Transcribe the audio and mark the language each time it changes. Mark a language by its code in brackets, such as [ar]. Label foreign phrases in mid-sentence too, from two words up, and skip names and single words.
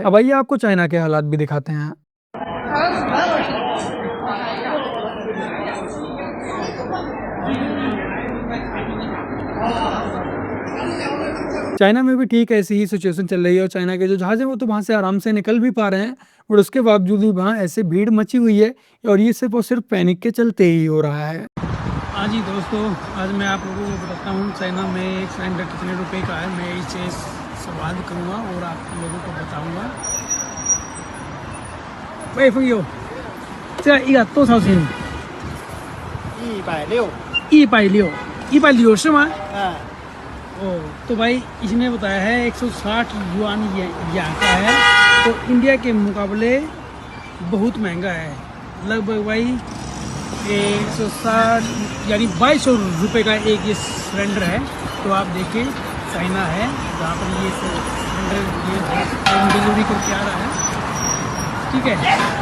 [hi] अब आइए आपको चाइना के हालात भी दिखाते हैं। चाइना में भी ठीक ऐसी ही सिचुएशन चल रही है और चाइना के जो जहाज हैं वो तो वहाँ से आराम से निकल भी पा रहे हैं, और उसके बावजूद भी वहाँ ऐसे भीड़ मची हुई है और ये सिर्फ और सिर्फ पैनिक के चलते ही हो रहा है। हाँ जी दोस्तों, आज मैं आप लोगों को बताता हूँ चाइना में एक सिलेंडर कितने रुपए का है। मैं इससे संवाद करूँगा और आप लोगों को बताऊँगा। [zh] 喂，朋友，这一个多少钱？160，160是吗？ [hi] 哦，तो भाई इसने बताया है 160 युआन यहाँ का है, तो इंडिया के मुकाबले बहुत महंगा है। लगभग भाई 160 यानी 2200 रुपये का एक ये सिलेंडर है। तो आप देखिए चाइना है जहाँ पर ये सिलेंडर ये डिलीवरी करके आ रहा है, ठीक है।